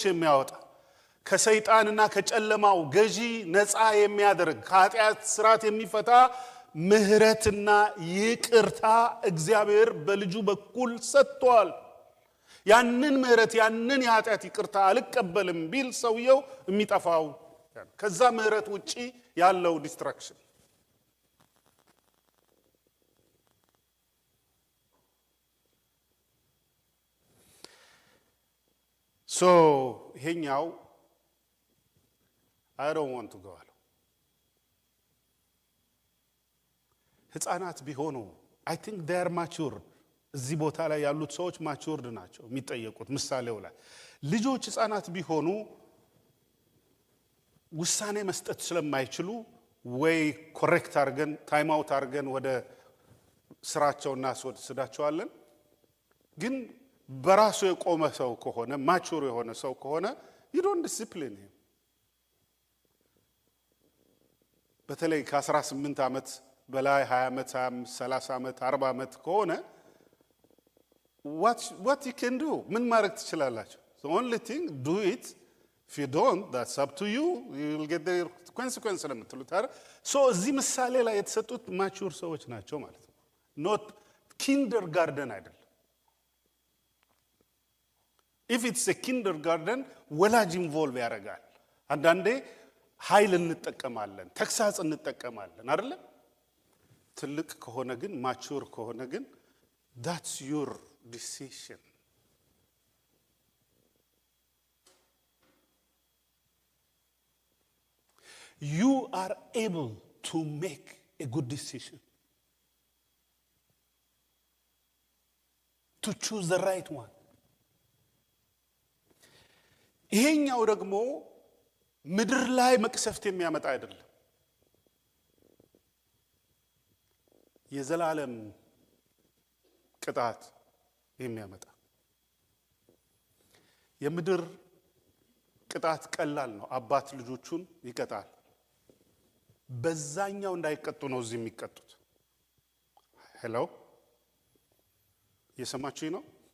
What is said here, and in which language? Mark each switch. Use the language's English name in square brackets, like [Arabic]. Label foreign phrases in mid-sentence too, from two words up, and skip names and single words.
[Amharic] የሚያወጣ ከሰይጣንና ከጨለማው ገዢ ነፃ የሚያደርግ ከኃጢአት ስራት የሚፈታ ምህረትና ይቅርታ እግዚአብሔር በልጁ በኩል ሰጥቷል። ያንን ምህረት ያንን የኃጢአት ይቅርታ አልቀበልም ቢል ሰውየው የሚጠፋው ከዛ ምህረት ውጪ ያለው ዲስትራክሽን። ሶ ይሄኛው [English] I don't want to go [Amharic] አለው። ህፃናት ቢሆኑ [English] I think they are mature። [Amharic] እዚህ ቦታ ላይ ያሉት ሰዎች ማቹርድ ናቸው የሚጠየቁት። ምሳሌው ላይ ልጆች ህፃናት ቢሆኑ ውሳኔ መስጠት ስለማይችሉ ወይ ኮሬክት አድርገን [English] time out [Amharic] አድርገን ወደ ስራቸውና ስዳቸዋለን። ግን በራሱ የቆመ ሰው ከሆነ ማቹር የሆነ ሰው ከሆነ [English] you don't discipline him። [Amharic] በተለይ ከ18 ዓመት በላይ 20 ዓመት 30 ዓመት 40 ዓመት ከሆነ [English] what you can do [Amharic] ምን ማድረግ ትችላላችሁ? [English] the only thing do it. if you don't that's up to you, you will get the consequence [Amharic] ለምትሉት አይደል? so እዚህ ምሳሌ ላይ የተሰጡት ማቹር ሰዎች ናቸው ማለት ነው። [English] not kindergarten [Amharic] አይደለም። [English] if it's a kindergarten [Amharic] ወላጅ ኢንቮልቭ ያደርጋል። አንዳንዴ ኃይል እንጠቀማለን፣ ተክሳጽ እንጠቀማለን አይደል? ትልቅ ከሆነ ግን ማቹር ከሆነ ግን [English] that's your decision። you are able to make a good decision, to choose the right one። [Amharic] ይሄኛው ደግሞ ምድር ላይ መቅሰፍት የሚያመጣ አይደለም፣ የዘላለም ቅጣት የሚያመጣ። የምድር ቅጣት ቀላል ነው። አባት ልጆቹን ይቀጣል። በዛኛው እንዳይቀጡ ነው እዚህ የሚቀጡት። ሄሎ እየሰማችሁኝ ነው?